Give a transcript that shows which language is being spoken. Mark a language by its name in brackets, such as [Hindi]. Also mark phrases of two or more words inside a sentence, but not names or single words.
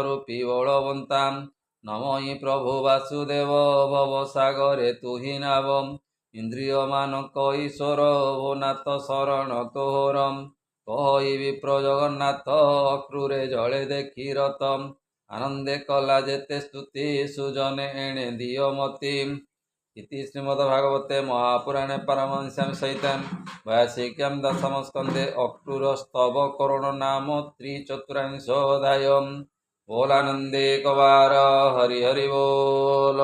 [Odia] ରୂପୀ ବଳବନ୍ତା ନମଃ ପ୍ରଭୁ ବାସୁଦେବ ଭବ ସାଗରେ ତୁହି ନାବ ଇନ୍ଦ୍ରିୟ ମାନଙ୍କ ଈଶ୍ୱର ଓ ନାଥ ଶରଣ ତୋହର କହିବି ପ୍ରଜଗନ୍ନାଥ ଅକ୍ରୁରେ ଜଳେ ଦେଖି ରତ ଆନନ୍ଦେ କଲା ଯେତେ ସ୍ତୁତି ସୁଜନେ ଏଣେ ଦିଅ ମତି [Sanskrit] इति श्रीमद्भागवते महापुराणे परमहंस्यां सहितं वैयासिक्यां दशमस्कन्धे अक्रूरस्तव करुणो नाम त्रिचतुर्विंशोऽध्यायः [Odia] ବୋଲାନନ୍ଦେ କବାର ହରି ହରି ବୋଲ।